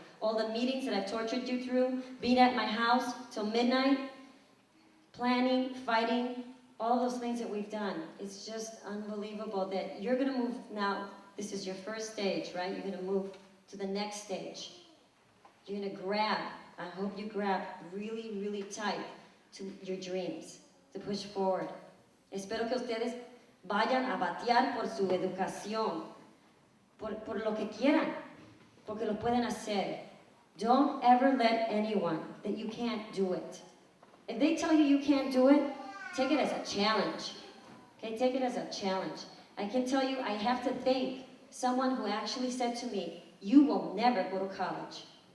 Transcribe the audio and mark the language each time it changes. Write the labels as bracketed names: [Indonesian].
[English] All the meetings that I've tortured you through, being at my house till midnight, planning, fighting, all those things that we've done. It's just unbelievable that you're gonna move now. This is your first stage, right? You're gonna move to the next stage. You're gonna grab, I hope you grab really tight to your dreams, to push forward. [Spanish] Espero que ustedes vayan a batear por su educación, por lo que quieran, porque lo pueden hacer. [English] Don't ever let anyone that you can't do it. If they tell you can't do it, take it as a challenge. Okay, take it as a challenge. I can tell you, I have to thank someone who actually said to me, you will never go to college.